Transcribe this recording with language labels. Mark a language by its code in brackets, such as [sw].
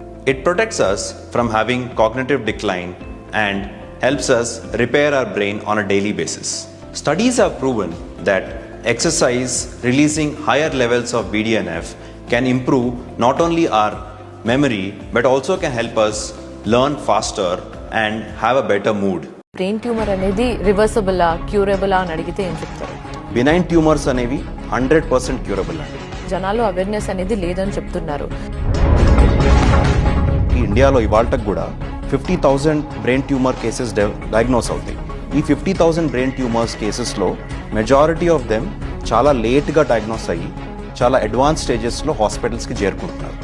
[en] It protects us from having cognitive decline and helps us repair our brain on a daily basis. Studies have proven that exercise releasing higher levels of BDNF can improve not only our memory but also can help us learn faster and have a better mood. [te] Brain tumour అనేది రివర్సబులా క్యూరబులా అని అడిగితే ఏం చెప్తారు? [en] Benign tumors అనేవి 100% curable అండి. [te] జనాలు awareness అనేది లేదని చెప్తున్నారు. ఈ ఇండియాలో ఇవాళకు కూడా 50,000 బ్రెయిన్ ట్యూమర్ కేసెస్ డయాగ్నోస్ అవుతాయి. ఈ 50,000 బ్రెయిన్ ట్యూమర్స్ కేసెస్లో మెజారిటీ ఆఫ్ దెమ్ చాలా లేట్గా డయాగ్నోస్ అయ్యి చాలా అడ్వాన్స్ స్టేజెస్లో హాస్పిటల్స్కి చేరుకుంటున్నారు.